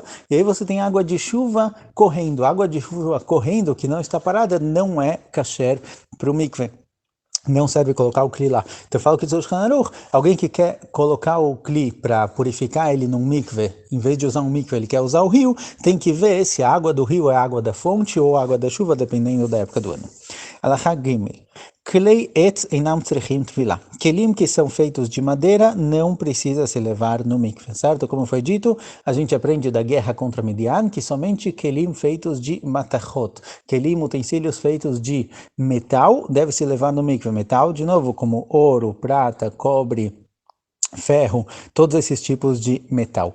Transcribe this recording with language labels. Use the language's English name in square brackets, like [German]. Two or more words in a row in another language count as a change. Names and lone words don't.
[Portuguese] E aí você tem água de chuva correndo. Água de chuva correndo, que não está parada, não é kasher para o mikve. Não serve colocar o kli lá. Então eu falo que o Shulchan Aruch, alguém que quer colocar o kli para purificar ele num mikve, em vez de usar um mikve, ele quer usar o rio, tem que ver se a água do rio é água da fonte ou água da chuva, dependendo da época do ano. [Hebrew] הלכה גימל. כלי עץ אינם צריכים טבילה. [Portuguese] Kelim que são feitos de madeira não precisa se levar no mikve, certo? Como foi dito, a gente aprende da guerra contra Midian que somente kelim feitos de matachot, kelim, utensílios feitos de metal, deve se levar no mikve. Metal, de novo, como ouro, prata, cobre, ferro, todos esses tipos de metal.